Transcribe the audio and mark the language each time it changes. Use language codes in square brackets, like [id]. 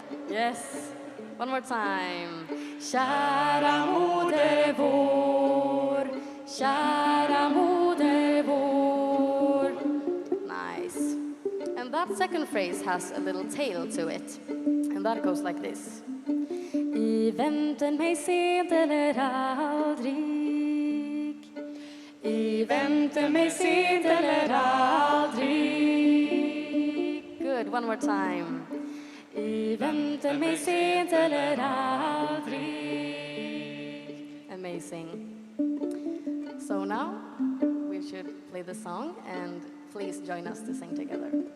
[en] Yes. One more time. [sv] Kära moder vår. Kära moder vår. [en] Nice. And that second phrase has a little tail to it. And that goes like this. [sv] I väntan mig sent eller aldrig. I väntan mig sent eller aldrig. [en] Good, one more time. [sv] I väntan mig sent eller aldrig. [en] Amazing. So now we should play the song, and please join us to sing together.